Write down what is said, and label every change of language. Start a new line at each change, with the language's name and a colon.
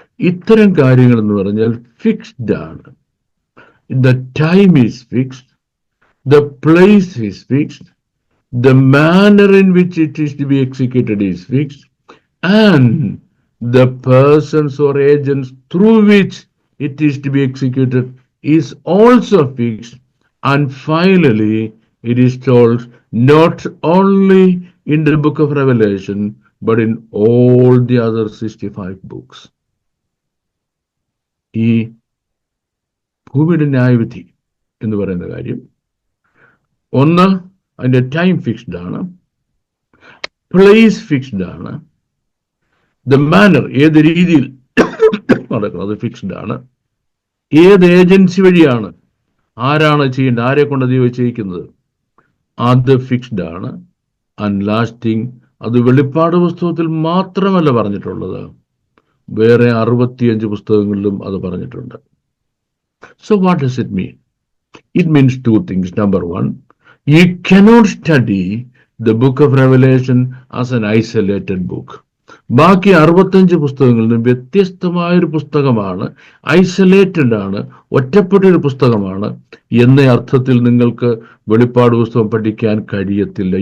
Malayalam: ഇത്തരം കാര്യങ്ങൾ എന്ന് പറഞ്ഞാൽ ഫിക്സ്ഡ് ആണ്.
English: The time is fixed, the place is fixed, the manner in which it is to be executed is fixed, and the persons or agents through which it is to be executed is also fixed. And finally, it is told not only in the book of Revelation, but in all the other 65 books.
Malayalam: ഈ ഭൂമിയുടെ ന്യായവിധി എന്ന് പറയുന്ന കാര്യം, ഒന്ന് അതിൻ്റെ time fixed ആണ്, place fixed ആണ്, ദ മാനർ ഏത് രീതിയിൽ നടക്കണം അത് ഫിക്സ്ഡ് ആണ്, ഏത് ഏജൻസി വഴിയാണ്, ആരാണ് ചെയ്യേണ്ടത്, ആരെ കൊണ്ട് ദൈവം ചെയ്യിക്കുന്നത് അത് ഫിക്സ്ഡ് ആണ്.
English: and lasting,
Malayalam: അത് വെളിപ്പാട് പുസ്തകത്തിൽ മാത്രമല്ല പറഞ്ഞിട്ടുള്ളത്, വേറെ 65 പുസ്തകങ്ങളിലും അത് പറഞ്ഞിട്ടുണ്ട്.
English: So what does it mean? It means 2 things. Number 1, you cannot study the book of Revelation as an isolated book.
Malayalam: ബാക്കി 65 പുസ്തകങ്ങളിൽ നിന്ന് വ്യത്യസ്തമായൊരു പുസ്തകമാണ്, ഐസൊലേറ്റഡ് ആണ്, ഒറ്റപ്പെട്ടൊരു പുസ്തകമാണ് എന്ന അർത്ഥത്തിൽ നിങ്ങൾക്ക് വെളിപ്പാട് പുസ്തകം പഠിക്കാൻ കഴിയത്തില്ല.